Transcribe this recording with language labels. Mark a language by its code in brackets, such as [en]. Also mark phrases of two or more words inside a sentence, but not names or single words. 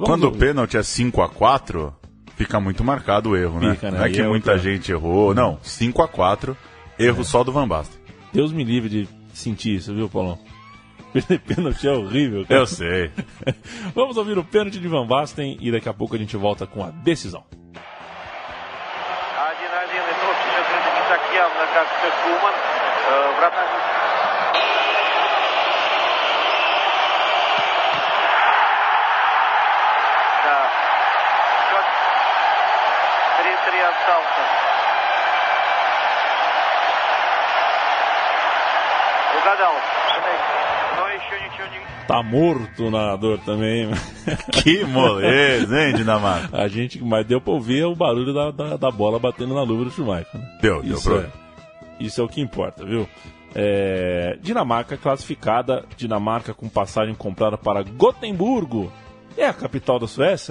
[pt] Quando o pênalti é 5-4, fica muito marcado o erro, né? Fica, né? Não é que muita gente errou, não, 5-4, erro só do Van Basten. Deus me livre de sentir isso, viu, Paulão? Perder pênalti é horrível, cara. Eu sei. Vamos ouvir o pênalti de Van Basten e daqui a pouco a gente volta com a decisão. 1-1, [ru] и точно это не так явно, как Куман. Вратарь. Да. Счет 3-3 остался. Угадал. Но еще ничего не... [pt] Tá morto o narrador também. Que moleza, hein, Dinamarca? Mas deu pra ouvir o barulho da bola batendo na luva do Schmeichel, né? Deu Isso é o que importa, viu? Dinamarca classificada, Dinamarca com passagem comprada para Gotemburgo, É a capital da Suécia?